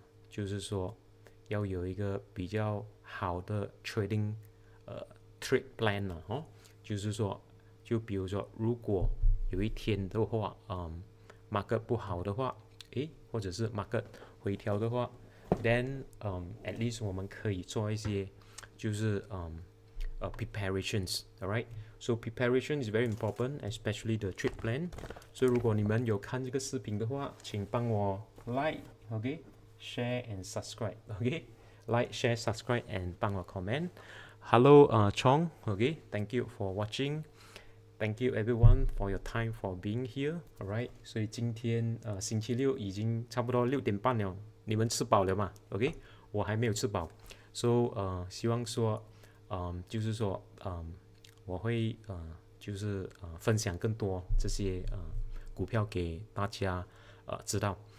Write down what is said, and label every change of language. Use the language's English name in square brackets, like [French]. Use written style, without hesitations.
[Chinese] 就是说要有一个比较好的 trading trade plan 了就是说，就比如说，如果有一天的话，market 不好的话，或者是 market 回调的话， [English] then at least [Chinese] 我们可以做一些就是preparations，alright。 [English] So preparation is very important, especially the trade plan. [Chinese] 所以如果你们有看这个视频的话，请帮我 like，OK， [English] share and subscribe， [Chinese] OK， [English] like, share, subscribe and [Chinese] 帮我 comment. [English] Hello, Chong. Okay, thank you for watching. Thank you everyone for your time for being here. [Chinese] Alright， 所以今天星期六已经差不多6点半了，你们吃饱了吗 ？OK， 我还没有吃饱。 So 希望说就是说我会就是分享更多这些股票给大家知道。